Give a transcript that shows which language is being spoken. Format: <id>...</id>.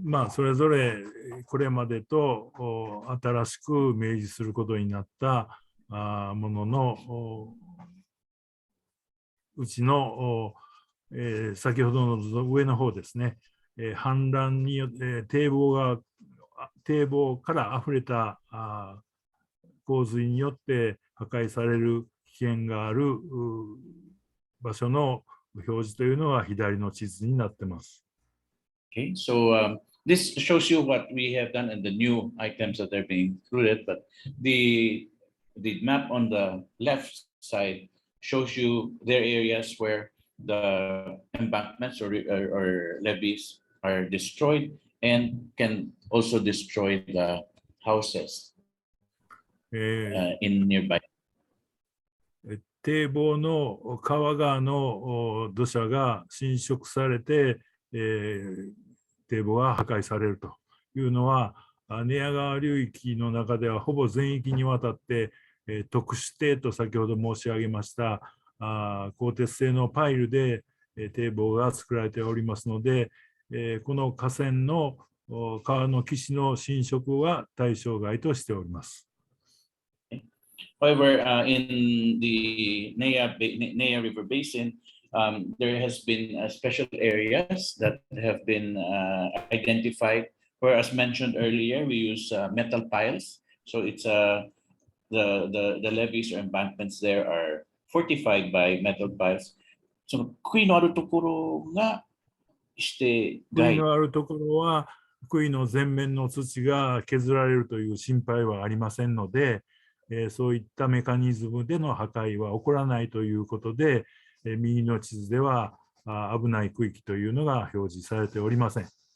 <ja>それぞれこれまでと新しく明示することになったもののうちの先ほどの上の方ですね、氾濫によって堤防からあふれた洪水によって破壊される危険がある場所の表示というのが左の地図になっています。</ja> <en>Okay, so this shows you what we have done and the new items that are being included, but the map on the left side shows you their areas where the embankments or levees are destroyed and can also destroy the houses in nearby.</en> <ja>堤防の川側の土砂が浸食されて、堤防が破壊されるというのは、寝屋川流域の中ではほぼ全域にわたって、特殊堤と先ほど申し上げました鋼鉄製のパイルで堤防が作られておりますので、この河川の川の岸の浸食は対象外としております。</ja> <en>However, in the Nea River Basin, there has been special areas that have been identified, where, as mentioned earlier, we use metal piles. So it's the levees or embankments there are fortified by metal piles.</en> <ja>その杭のあるところがして杭のあるところは杭の全面の土が削られるという心配はありませんので、そういったメカニズムでの破壊は起こらないということで、右の地図では危ない区域というのが表示されておりません。</ja>